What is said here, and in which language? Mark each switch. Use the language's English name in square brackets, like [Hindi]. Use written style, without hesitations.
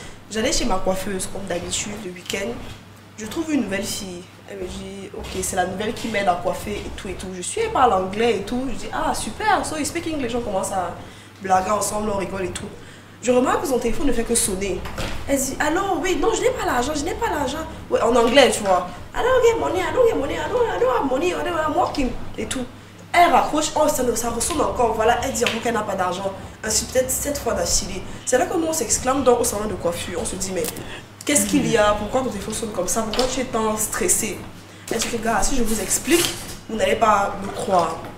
[French] J'allais chez ma coiffeuse, comme d'habitude, le week-end. Je trouve une nouvelle fille. Elle me dit, ok, c'est la nouvelle qui m'aide à coiffer et tout et tout. Je suis, elle parle anglais et tout. Je dis, ah, super, [English] so you speak English. [French] Les gens commencent à blaguer ensemble, on rigole et tout. Je remarque que son téléphone ne fait que sonner. Elle dit, alors, oui, non, je n'ai pas l'argent, je n'ai pas l'argent. Ouais, en anglais, tu vois. [English] I don't get money, I don't get money, I don't have money, I'm working. [French] Et tout. Elle raccroche, oh, ça ressemble encore. Voilà, elle dit qu'elle n'a pas d'argent. Ainsi, peut-être 7 fois d'affilée. C'est là que nous, on s'exclame au salon de coiffure. On se dit, mais qu'est-ce qu'il y a? Pourquoi ton téléphone sonne comme ça? Pourquoi tu es tant stressé? Elle dit, gars, si je vous explique, vous n'allez pas me croire.